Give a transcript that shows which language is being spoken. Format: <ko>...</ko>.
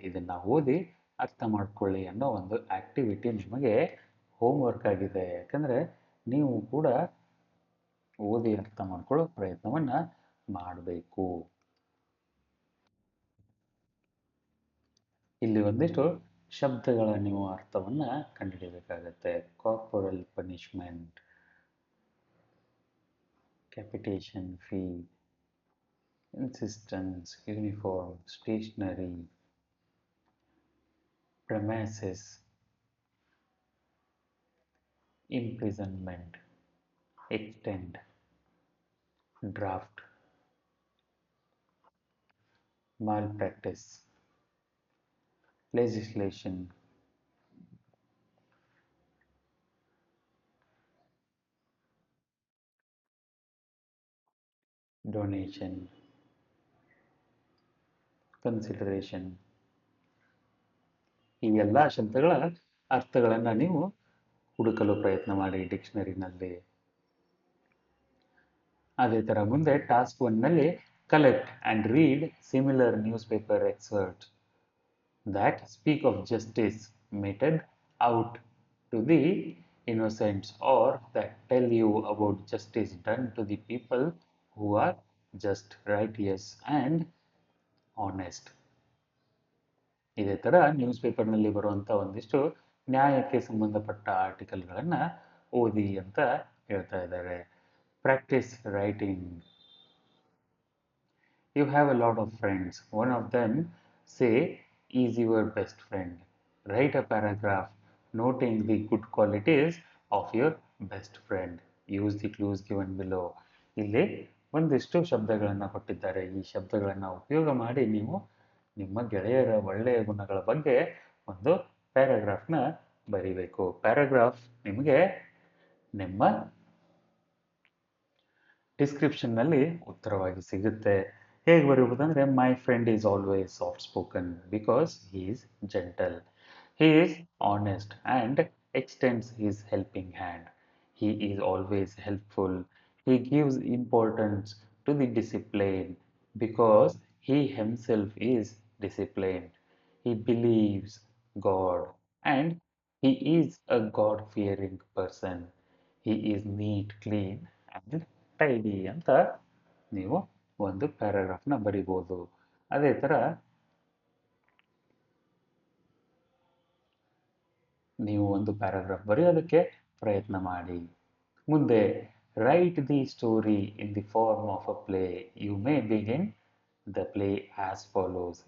<kn>ಇದನ್ನು ಓದಿ ಅರ್ಥ ಮಾಡ್ಕೊಳ್ಳಿ ಅನ್ನೋ ಒಂದು ಆ್ಯಕ್ಟಿವಿಟಿ ನಿಮಗೆ ಹೋಮ್ವರ್ಕ್ ಆಗಿದೆ. ಯಾಕಂದರೆ ನೀವು ಕೂಡ ಓದಿ ಅರ್ಥ ಮಾಡ್ಕೊಳ್ಳೋ ಪ್ರಯತ್ನವನ್ನು ಮಾಡಬೇಕು. ಇಲ್ಲಿ ಒಂದಿಷ್ಟು ಶಬ್ದಗಳ ನೀವು ಅರ್ಥವನ್ನು ಕಂಡುಹಿಡಿಯಬೇಕಾಗತ್ತೆ.</kn> <en>Corporal punishment, capitation fee, insistence, uniform, stationery, premises, imprisonment, extend, draft, malpractice, legislation, donation, consideration.</en> <kn>ಈ ಎಲ್ಲ ಶಬ್ದಗಳ ಅರ್ಥಗಳನ್ನು ನೀವು ಹುಡುಕಲು ಪ್ರಯತ್ನ ಮಾಡಿ ಡಿಕ್ಷನರಿನಲ್ಲಿ. ಅದೇ ಥರ ಮುಂದೆ task 1ನಲ್ಲಿ</kn> <en>Collect and read similar newspaper excerpts that speak of justice meted out to the innocents, or that tell you about justice done to the people who are just, righteous and honest.</en> <kn>ಇದೇ ಥರ news ಪೇಪರ್ನಲ್ಲಿ ಬರುವಂಥ ಒಂದಿಷ್ಟು ನ್ಯಾಯಕ್ಕೆ ಸಂಬಂಧಪಟ್ಟ ಆರ್ಟಿಕಲ್ಗಳನ್ನು ಓದಿ ಅಂತ ಹೇಳ್ತಾ ಇದ್ದಾರೆ.</kn> <en>Practice writing. You have a lot of friends. One of them, say, is your best friend. Write a paragraph noting the good qualities of your best friend. Use the clues given below.</en> <kn>ಇಲ್ಲಿ ಒಂದಿಷ್ಟು ಶಬ್ದಗಳನ್ನು ಕೊಟ್ಟಿದ್ದಾರೆ. ಈ ಶಬ್ದಗಳನ್ನು ಉಪಯೋಗ ಮಾಡಿ ನೀವು ನಿಮ್ಮ ಗೆಳೆಯರ ಒಳ್ಳೆಯ ಗುಣಗಳ ಬಗ್ಗೆ ಒಂದು ಪ್ಯಾರಾಗ್ರಾಫ್ನ ಬರೀಬೇಕು. ಪ್ಯಾರಾಗ್ರಾಫ್ ನಿಮಗೆ ನಿಮ್ಮ ಡಿಸ್ಕ್ರಿಪ್ಷನ್ನಲ್ಲಿ ಉತ್ತರವಾಗಿ ಸಿಗುತ್ತೆ. ಹೇಗೆ ಬರೆಯುವುದಂದರೆ,</kn> <en>My friend is always soft spoken because he is gentle. He is honest and extends his helping hand. He is always helpful. He gives importance to the discipline because he himself is disciplined. He believes God and he is a God-fearing person. He is neat, clean and tidy</en> <kn>ಅಂತ ನೀವು ಒಂದು ಪ್ಯಾರಾಗ್ರಾಫ್ನ ಬರಿಬೋದು. ಅದೇ ಥರ ನೀವು ಒಂದು paragraph ಬರೆಯೋದಕ್ಕೆ ಪ್ರಯತ್ನ ಮಾಡಿ. ಮುಂದೆ</kn> <en>Write the story in the form of a play. You may begin the play as follows.</en>